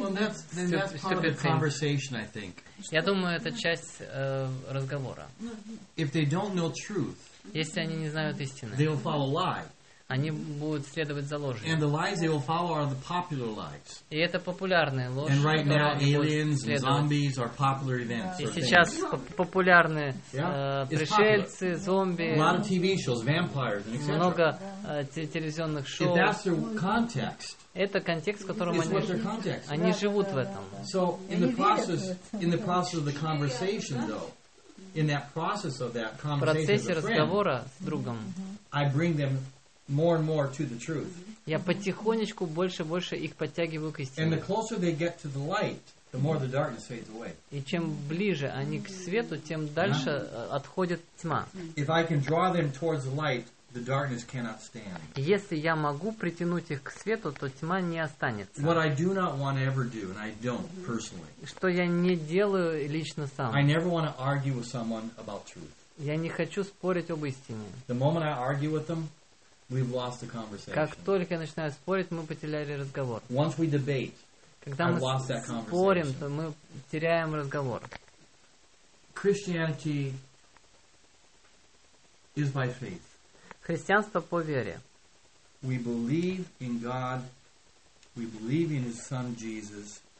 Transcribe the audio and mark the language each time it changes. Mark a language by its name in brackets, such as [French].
[English] Well, that's part of the conversation, I think. [Russian] Я думаю, это часть разговора. [English] If they don't know truth, [Russian] если они не знают истины, [English] they will follow lie. [Russian] Они будут следовать за ложью. [English] And the lies they will follow are the popular lies. [Russian] И это популярные ложь. [English] And right now aliens and zombies are popular events. [Russian] И сейчас популярны пришельцы, зомби. [English] A lot of TV shows, vampires, and etc. [Russian] Много телевизионных шоу. [English] If that's their context, [Russian] это контекст, в котором они живут в этом. [English] So in the process of the conversation, though, in that process of that conversation, [Russian] в процессе разговора с другом, [English] I bring them more and more to the truth. [Russian] Я потихонечку больше и больше их подтягиваю к истине. [English] And the closer they get to the light, The more the darkness fades away. [Russian] И чем ближе они к свету, тем дальше отходит тьма. [English] If I can draw them towards light, the darkness cannot stand. [Russian] Если я могу притянуть их к свету, то тьма не останется. [English] What I do not want to ever do, and I don't personally. [Russian] Что я не делаю лично сам. [English] I never want to argue with someone about truth. [Russian] Я не хочу спорить об истине. [English] The moment I argue with them, we've lost the conversation. [Russian] Как только я начинаю спорить, мы потеряли разговор. [English] Once we debate, [Russian] когда мы спорим, то мы теряем разговор. [English] Christianity is by faith. [Russian] Христианство по вере. [English] We believe in God. We believe in His Son Jesus.